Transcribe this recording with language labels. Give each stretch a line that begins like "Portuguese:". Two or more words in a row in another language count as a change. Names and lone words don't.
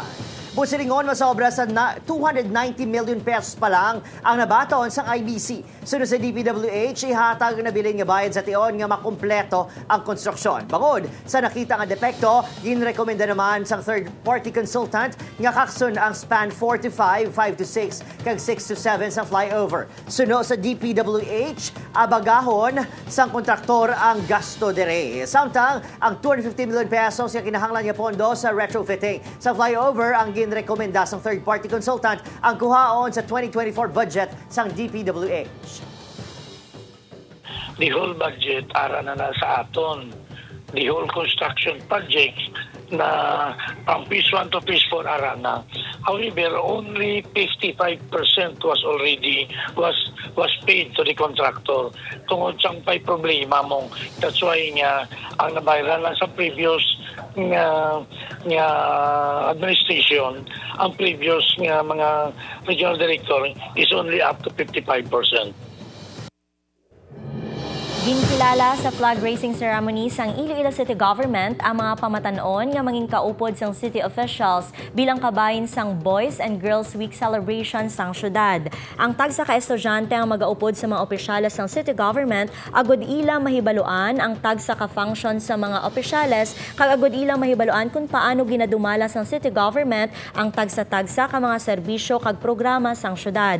Hiligaynon: Busilingon masobra sa 290 million pesos pa lang ang nabaton sa IBC. Sunod sa DPWH, ihatag na bilin nga bayad sa tion nga makumpleto ang konstruksyon. Bangod sa nakita nga depekto, ginrekomenda naman sang
English: third-party consultant
Hiligaynon: nga kaksun ang span 4 to 5, 5 to 6, kag 6 to 7 sa flyover. Sunod sa DPWH, abagahon sang kontraktor ang gasto dere. Samtang ang 250 million pesos nga kinahanglan niya pondo sa retrofitting sa flyover ang ginrekomenda sang
English: third-party consultant
Hiligaynon: ang kuhaon sa 2024 budget sang DPWH.
English: The whole budget
Hiligaynon: ara na sa aton.
English: The whole construction projects na from phase 1 to phase 4
Hiligaynon: ara na.
English: However, only 55% was paid to the contractor.
Hiligaynon: Tungod sang pay problema mong
English: that's why
Hiligaynon: nga ang nabayaran lang sa previous nga administration, ang previous nga mga regional director
English: is only up to 55%.
Hiligaynon: Ginkilala sa
English: flag raising ceremony
Hiligaynon: sang Iloilo City Government ang mga pamatanon nga manging kaupod sang city officials bilang kabahin sang Boys and Girls Week celebration sang syudad. Ang tagsa ka estudyante ang magaupod sa mga opisyales sang city government agud ila mahibaluan ang tagsa ka function sa mga opisyales kag agud ila mahibaluan kung paano ginadumala sang city government ang tagsa-tagsa ka mga serbisyo kag programa sang syudad.